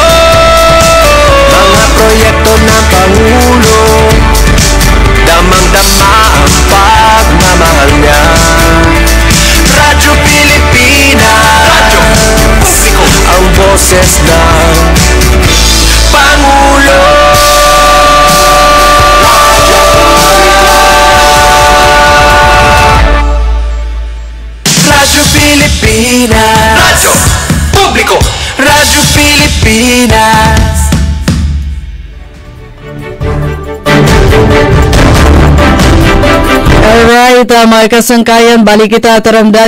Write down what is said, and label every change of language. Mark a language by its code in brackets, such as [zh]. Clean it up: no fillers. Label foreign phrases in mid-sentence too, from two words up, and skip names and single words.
[tl] Mga proyekto ng Pangulo, damang-dama ang pagmamahal niya. Radyo Pilipinas, ang boses ng Pangulo. Radyo Pilipinas, Radyo Publiko. Radyo Pilipinas. [hil] Alright, mga kasangkayan, balik kita taramdan.